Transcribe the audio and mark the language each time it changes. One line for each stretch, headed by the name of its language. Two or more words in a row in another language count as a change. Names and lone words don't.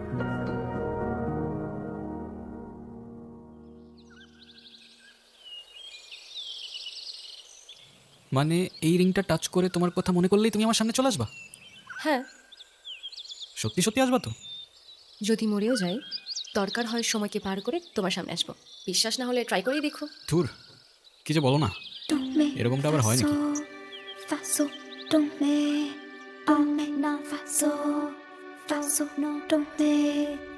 Bangla: মানে এই রিংটা টাচ করে তোমার কথা মনে করলেই তুমি আমার সামনে চলে আসবা? হ্যাঁ। সত্যি সত্যি আসবা তো? যদি মরেও যাই, দরকার হয় সময়কে পার করে তোমার সামনে আসবো। বিশ্বাস না হলে ট্রাই করেই দেখো। ধুর, কি যে বলো না, এরকমটা আবার হয় নাকি? Fa sol, do me, do me, na fa sol, no do me.